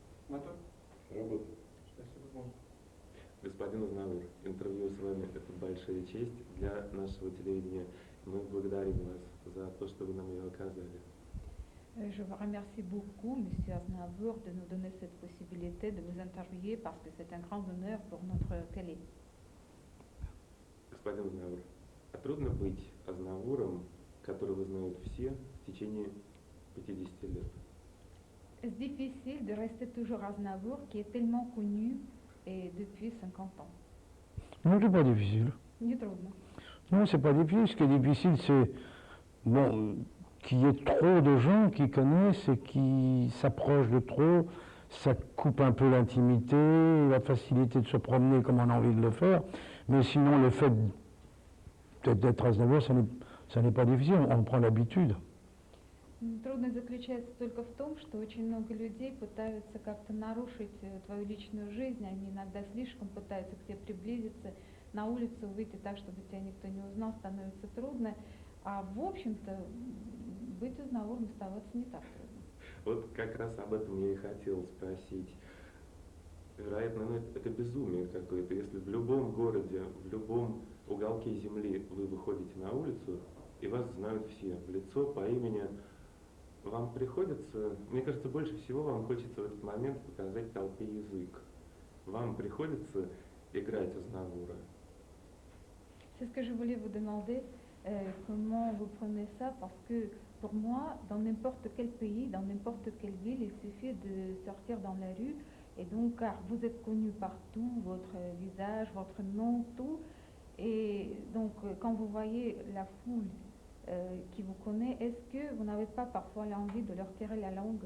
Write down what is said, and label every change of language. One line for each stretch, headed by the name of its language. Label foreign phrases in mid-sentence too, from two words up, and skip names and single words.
Russian: Матур? Работает. Спасибо. Господин Азнавур, интервью с вами – это большая честь для нашего телевидения. Мы благодарим вас за то, что вы нам ее оказали.
French: Je vous remercie beaucoup, Monsieur Aznavour, de nous donner cette possibilité de vous interviewer parce que c'est un grand honneur pour notre télé.
Russian: Господин Азнавур, а трудно быть Азнавуром, которого знают все в течение 50 лет?
French: Est-ce difficile de rester toujours Aznavour qui est tellement connu et depuis 50 ans? Non, c'est pas difficile.
Russian: Не трудно.
French: Non, c'est pas difficile. Ce qui est difficile, c'est qu'il y ait trop de gens qui connaissent et qui s'approchent de trop. Ça coupe un peu l'intimité, la facilité de se promener comme on a envie de le faire. Mais sinon, le fait d'être Aznavour, ça n'est pas difficile. On prend l'habitude.
Russian: Трудность заключается только в том, что очень много людей пытаются как-то нарушить твою личную жизнь, они иногда слишком пытаются к тебе приблизиться, на улицу выйти так, чтобы тебя никто не узнал, становится трудно, а в общем-то быть Азнавуром оставаться не так трудно. Вот как раз об этом я и хотел спросить. Вероятно, это безумие какое-то, если в любом городе, в любом уголке земли вы выходите на улицу, и вас знают все, в лицо, по имени. Вам приходится, мне кажется, больше всего вам хочется в этот момент показать толпе язык. Вам приходится играть Азнавура.
French: C'est ce que je voulais vous demander, comment vous prenez ça, parce que pour moi, dans n'importe quel pays, dans n'importe quelle ville, il suffit de sortir dans la rue, et donc, car vous êtes connu partout, votre visage, votre nom, tout, et donc, quand vous voyez la foule qui vous connaît, est-ce que vous n'avez pas parfois l'envie de leur tirer la langue?